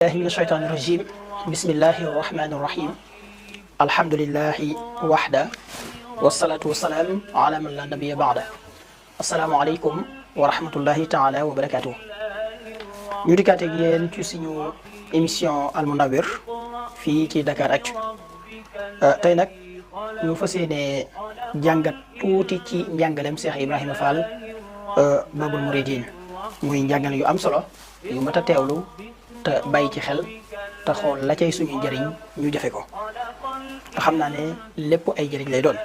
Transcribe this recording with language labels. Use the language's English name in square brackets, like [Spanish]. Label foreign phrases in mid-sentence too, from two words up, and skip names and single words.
[Arabic] الله من الشيطان الرجيم بسم الله الرحمن الرحيم الحمد لله وحده والصلاة والسلام على من لا نبي بعده السلام عليكم ورحمة الله تعالى وبركاته [Wolof] ñu dikkaat ak yéen ci suñu émission Al Mounawir fii ci Dakaractu tey nag ñu fas yéene jàngat tuuti ci njàngalem Cheikh Ibrahima Fall Babul Mouridine muy njàngale yu am solo yu mat a teewlu te bàyyi ci xel te xool la cay suñu njëriñ ñu jafe ko te xam naa ne lépp ay njëriñ lay doon.